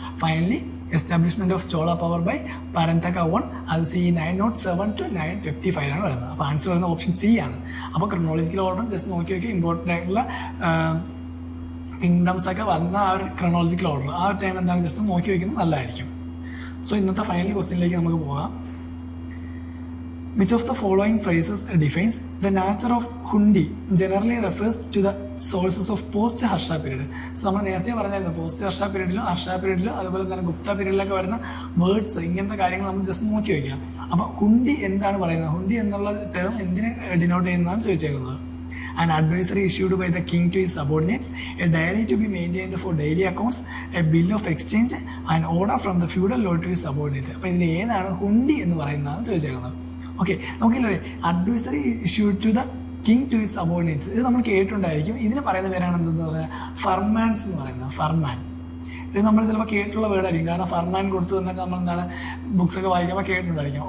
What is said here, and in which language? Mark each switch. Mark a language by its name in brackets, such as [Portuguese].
[English] finally establishment of Chola power by Parantaka 1, [Malayalam] അത് CE 907 to 955 ആണ് വരുന്നത്. അപ്പോൾ ആൻസർ വരുന്നത് ഓപ്ഷൻ സി ആണ്. അപ്പോൾ ക്രോണോളജിക്കൽ ഓർഡർ ജസ്റ്റ് നോക്കി നോക്കി ഇമ്പോർട്ടൻ്റ് ആയിട്ടുള്ള കിങ്ഡംസ് ഒക്കെ വന്ന ആ ഒരു ക്രോണോളജിക്കൽ ഓർഡർ ആ ഒരു ടൈം എന്താണ് ജസ്റ്റ് നോക്കി വയ്ക്കുന്നത് നല്ലതായിരിക്കും. സോ ഇന്നത്തെ ഫൈനൽ ക്വസ്റ്റ്യനിലേക്ക് നമുക്ക് പോകാം. [English] Which of the following phrases defines the nature of Hundi generally refers to the sources of post Harsha period? [Malayalam] So നമ്മൾ നേരത്തെ പറഞ്ഞായിരുന്നു പോസ്റ്റ് ഹർഷ പീരീഡിലും ഹർഷ പീരീഡിലും അതുപോലെ തന്നെ ഗുപ്ത പീരീഡിലൊക്കെ വരുന്ന വേർഡ്സ് ഇങ്ങനത്തെ കാര്യങ്ങൾ നമ്മൾ ജസ്റ്റ് നോക്കി വയ്ക്കാം. അപ്പോൾ ഹുണ്ടി എന്താണ് പറയുന്നത്, ഹുണ്ടി എന്നുള്ള ടേം എന്തിനെ ഡിനോട്ട് ചെയ്യുന്നതാണ് ചോദിച്ചേക്കുന്നത്. [English] An advisory issued by the king to his subordinates, a diary to be maintained for daily accounts, a bill of exchange, an order from the feudal lord to his subordinates. [Malayalam] അപ്പോൾ ഇതിൽ ഏതാണ് ഹുണ്ടി എന്ന് പറയുന്നതാണ് ചോദിച്ചേക്കുന്നത്. Okay, നമുക്കില്ലേ [English] advisory issued to the king to his subordinates, [Malayalam] ഇത് നമ്മൾ കേട്ടിട്ടുണ്ടായിരിക്കും. ഇതിന് പറയുന്ന പേരാണ് എന്തെന്ന് പറയുന്നത്, ഫർമാൻസ് എന്ന് പറയുന്നത്. ഫർമാൻ ഇത് നമ്മൾ ചിലപ്പോൾ കേട്ടുള്ള വേർഡായിരിക്കും, കാരണം ഫർമാൻ കൊടുത്തു എന്നൊക്കെ നമ്മൾ എന്താണ് ബുക്സൊക്കെ വായിക്കുമ്പോൾ കേട്ടിട്ടുണ്ടായിരിക്കും.